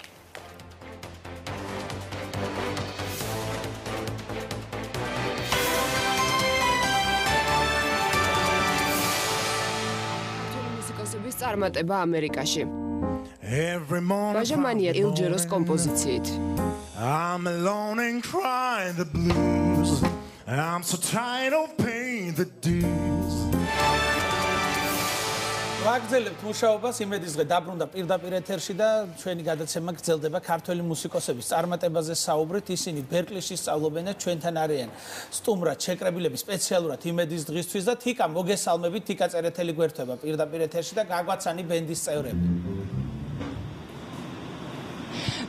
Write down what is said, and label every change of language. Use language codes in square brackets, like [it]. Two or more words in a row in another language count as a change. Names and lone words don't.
[ka] წარმატება ამერიკაში. ვაჟამანია ელჯეროს კომპოზიციით. [en] I'm alone and crying the blues. I'm so tired of paying the dues. [ka] ვაგრძელებთ მუშაობას იმედის დღე დაბრუნდა პირდაპირ ეთერში და ჩვენი გადაცემა გრძელდება ქართველი მუსიკოსების წარმატებაზე საუბრით. ისინი ბერკლიში სწავლობენ და ჩვენთან არიან სტუმრად შეკრებილები სპეციალურად იმედის დღისთვის და თიკა მოგესალმებით, თიკა წერეთელი გვერდება პირდაპირ ეთერში და გაგვაცანი ბენდის წევრები.